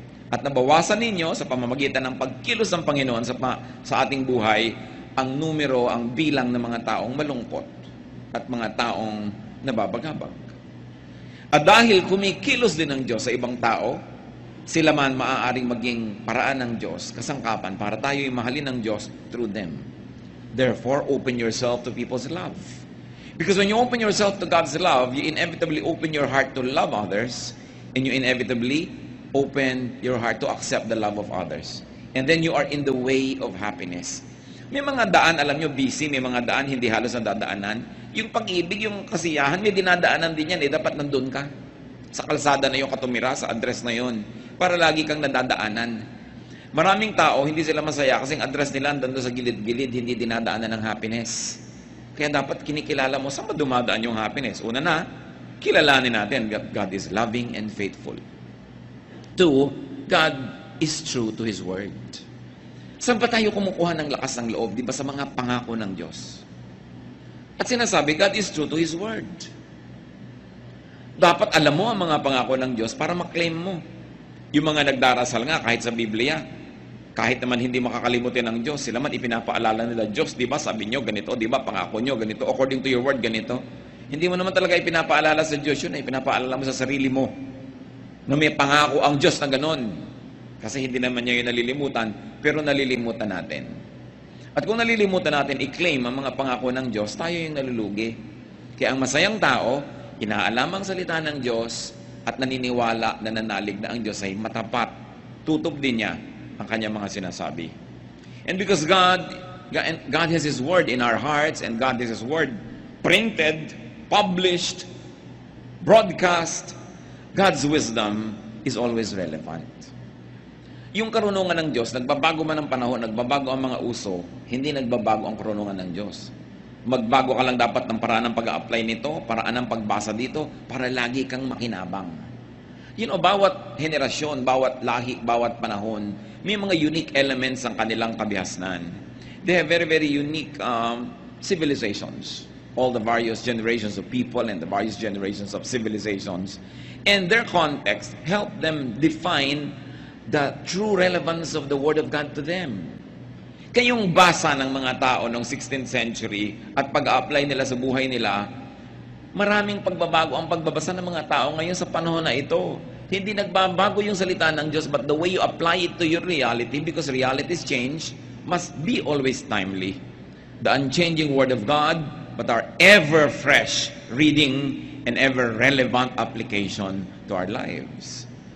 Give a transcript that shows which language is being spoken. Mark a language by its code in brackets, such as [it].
[tl] At nabawasan ninyo sa pamamagitan ng pagkilos ng Panginoon sa ating buhay, ang numero, ang bilang ng mga taong malungkot at mga taong nababagabag. At dahil kumikilos din ng Diyos sa ibang tao, sila man maaaring maging paraan ng Diyos, kasangkapan para tayo'y mahalin ng Diyos [en] through them. Therefore, open yourself to people's love. Because when you open yourself to God's love, you inevitably open your heart to love others, and you inevitably open your heart to accept the love of others. And then you are in the way of happiness. [tl] May mga daan, alam nyo, busy, may mga daan, hindi halos nadadaanan. Yung pag-ibig, yung kasiyahan, may dinadaanan din yan, dapat nandun ka. Sa kalsada na yung katumira, sa address na yun, para lagi kang nadadaanan. Maraming tao, hindi sila masaya kasing address nila doon sa gilid-gilid, hindi dinadaanan ng happiness. Kaya dapat kinikilala mo saan ba dumadaan yung happiness. Una na, kilalanin natin [en] that God is loving and faithful. Two, God is true to His Word. [tl] Saan ba tayo kumukuha ng lakas ng loob? Di ba sa mga pangako ng Diyos? At sinasabi, [en] God is true to His Word. [tl] Dapat alam mo ang mga pangako ng Diyos para maklaim mo. Yung mga nagdarasal nga kahit sa Biblia, kahit naman hindi makakalimutin ng Diyos, sila man ipinapaalala nila, Diyos, di ba sabi nyo ganito, di ba pangako nyo ganito, [en] according to your word [tl] ganito. Hindi mo naman talaga ipinapaalala sa Diyos yun, ipinapaalala mo sa sarili mo na may pangako ang Diyos na ganon. Kasi hindi naman niya yung nalilimutan, pero nalilimutan natin. At kung nalilimutan natin, i-claim ang mga pangako ng Diyos, tayo yung nalulugi. Kaya ang masayang tao, inaalam ang salita ng Diyos at naniniwala na nanalig na ang Diyos ay matapat. Tutup din niya ang kanyang mga sinasabi. [en] And because God has His Word in our hearts, and God has His Word printed, published, broadcast, God's wisdom is always relevant. Yung karunungan ng Diyos, nagbabago man ang panahon, nagbabago ang mga uso, hindi nagbabago ang karunungan ng Diyos. Magbago ka lang dapat ng paraan ng pag-a-apply nito, paraan ng pagbasa dito, para lagi kang makinabang. Bawat henerasyon, bawat lahi, bawat panahon, may mga unique elements ang kanilang kabihasnan. They have very, very unique civilizations. All the various generations of people and the various generations of civilizations. And their context help them define the true relevance of the Word of God to them. [tl] Kayong basa ng mga tao noong 16th century at pag-a-apply nila sa buhay nila, maraming pagbabago ang pagbabasa ng mga tao ngayon sa panahon na ito. Hindi nagbabago yung salita ng Diyos, [en] but the way you apply it to your reality, because realities change, must be always timely. The unchanging Word of God, but our ever-fresh reading and ever-relevant application to our lives.